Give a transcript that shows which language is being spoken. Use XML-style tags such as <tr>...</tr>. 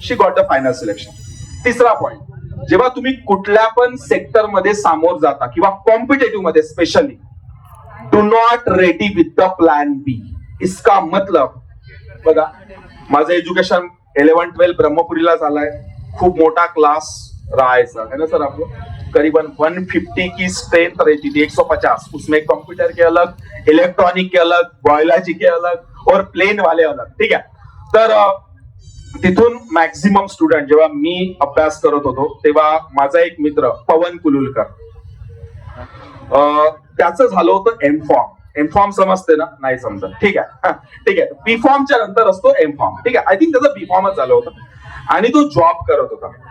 <en>She got the final selection.</en> <mr>तिसरा point, जेव्हा तुम्ही कुठल्या पण सेक्टर मध्ये सामोर जाता किंवा कॉम्पिटेटिव्ह मध्ये specially,</mr> <en>Do not ready with the plan B.</en> <hi>इसका मतलब</hi> <mr>बघा, माझं एज्युकेशन 11-12 ब्रह्मपुरीला झालाय. खूप मोठा क्लास राहायचा है ना सर.</mr> <hi>आपलं करीबन 150 की स्ट्रेंथ रहती थी, 150. उसमें कंप्यूटर के अलग, इलेक्ट्रॉनिक के अलग, बायोलॉजी के अलग और प्लेन वाले अलग.</hi> <mr>ठीक आहे. तर तिथून मॅक्झिमम स्टुडंट, जेव्हा मी अभ्यास करत होतो तेव्हा माझा एक मित्र पवन कुलुलकर, त्याचं झालं होतं M.Pharm. M.Pharm समजते ना? नाही समजत. ठीक आहे. ठीक आहे. B.Pharmच्या नंतर असतो M.Pharm. ठीक आहे.</mr> <en>I think</en> <mr>त्याचं B.Pharmच झालं होतं आणि तो जॉब करत होता.</mr>